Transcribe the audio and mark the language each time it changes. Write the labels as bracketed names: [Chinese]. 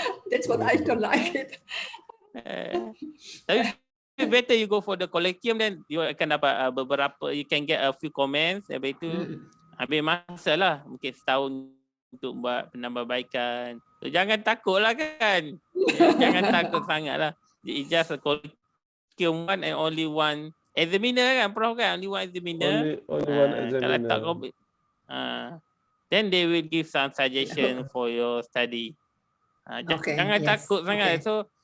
[English] That's what I don't like it. Tapi better you go for the colloquium, then you [Malay] akan dapat beberapa, [English] you can get a few comments. [Malay] Habis itu habis masa lah, mungkin setahun untuk buat penambahbaikan. So, jangan takut lah kan. Jangan takut sangat lah. [English] It's just a colloquium one and only one examiner kan, Prof kan? Only one examiner. Only one examiner. [Malay] Kalau tak [English] then they will give some suggestion for your study. [Malay] Jangan takut sangat. [English] So